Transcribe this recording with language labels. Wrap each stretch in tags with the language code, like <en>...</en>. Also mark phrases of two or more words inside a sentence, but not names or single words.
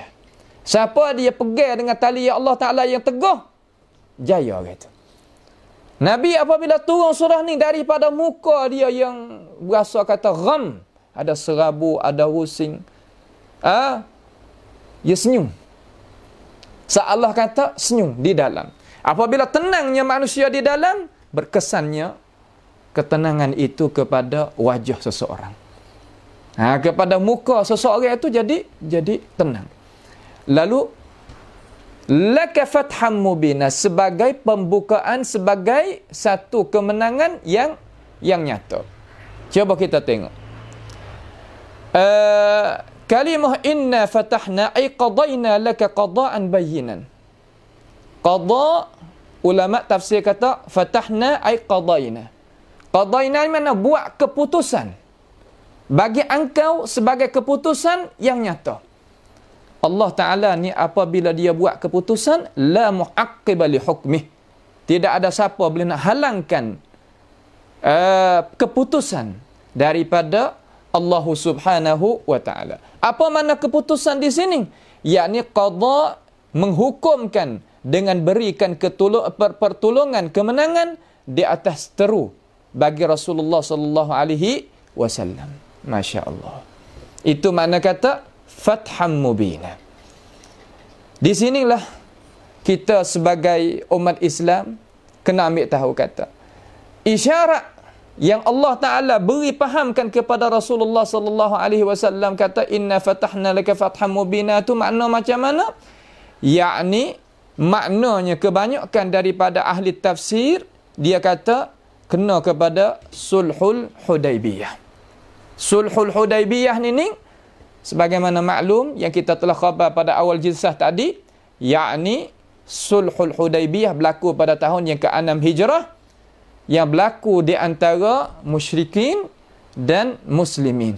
<ms>Siapa dia pegang dengan tali Allah Ta'ala yang teguh, jaya kata. Nabi apabila turun surah ni daripada muka dia yang berasa kata gham, ada serabu, ada rusing, dia senyum. Allah kata senyum di dalam. Apabila tenangnya manusia di dalam, berkesannya ketenangan itu kepada wajah seseorang. Kepada muka seseorang itu jadi tenang.</ms> <ar>Lalu laka fatham mubina,</ar> <ms>sebagai pembukaan, sebagai satu kemenangan yang nyata. Coba kita tengok.</ms> <ar>Kalimah inna fatahna ay qadayna laka qadaan bayyinan.</ar> <ms>Qada, ulama tafsir kata</ms> <ar>fatahna ay qadayna.</ar> <ms>Qadayna mana buat keputusan bagi engkau sebagai keputusan yang nyata. Allah Ta'ala ni apabila dia buat keputusan,</ms> <ar>la mu'aqqiba li hukmih,</ar> <ms>tidak ada siapa boleh nak halangkan keputusan daripada Allah</ms> <ar>Subhanahu wa Ta'ala.</ar> <ms>Apa makna keputusan di sini? Yakni qada, menghukumkan dengan berikan pertolongan, kemenangan di atas teru bagi Rasulullah</ms> <ar>sallallahu alaihi wasallam.</ar> <ms>Masya-Allah. Itu makna kata</ms> <ar>fatham mubina.</ar> <ms>Di sinilah kita sebagai umat Islam kena ambil tahu kata isyarat yang Allah Ta'ala beri fahamkan kepada Rasulullah</ms> <ar>sallallahu alaihi wasallam</ar> <ms>kata</ms> <ar>inna fatahna laka fatham mubina,</ar> <ms>tu makna macam mana? Yakni maknanya kebanyakan daripada ahli tafsir dia kata kena kepada sulhul Hudaibiyah. Sulhul Hudaibiyah ni sebagaimana maklum yang kita telah khabar pada awal jilsah tadi, yakni sulhul Hudaibiyah berlaku pada tahun yang ke-6 Hijrah, yang berlaku di antara musyrikin dan muslimin.</ms>